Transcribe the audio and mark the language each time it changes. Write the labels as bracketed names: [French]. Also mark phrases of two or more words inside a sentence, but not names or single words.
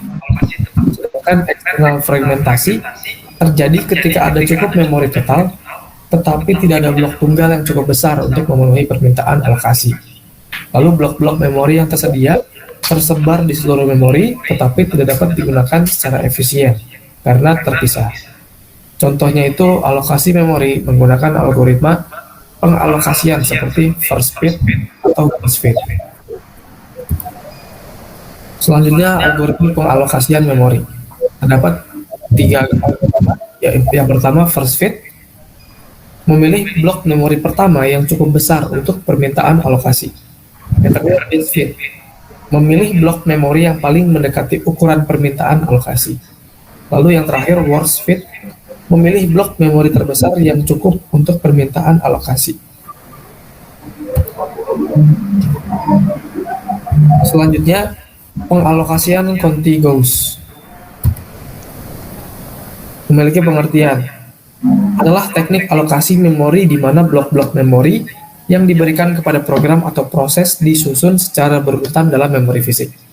[Indonesian] Sedangkan eksternal fragmentasi terjadi ketika ada cukup memori total, tetapi tidak ada blok tunggal yang cukup besar untuk memenuhi permintaan alokasi. Lalu blok-blok memori yang tersedia tersebar di seluruh memori, tetapi tidak dapat digunakan secara efisien karena terpisah. Contohnya itu alokasi memori menggunakan algoritma pengalokasian seperti [English] first fit [Indonesian] atau [English] last fit. [Indonesian] Selanjutnya algoritma pengalokasian memori. Terdapat 3 algoritma. Yang pertama [English] first fit, [Indonesian] memilih blok memori pertama yang cukup besar untuk permintaan alokasi. Yang kedua [English] best fit, [Indonesian] memilih blok memori yang paling mendekati ukuran permintaan alokasi. Lalu yang terakhir [English] worst fit, [Indonesian] memilih blok memori terbesar yang cukup untuk permintaan alokasi. Selanjutnya, pengalokasian contiguous. Memiliki pengertian adalah teknik alokasi memori di mana blok-blok memori yang diberikan kepada program atau proses disusun secara berurutan dalam memori fisik.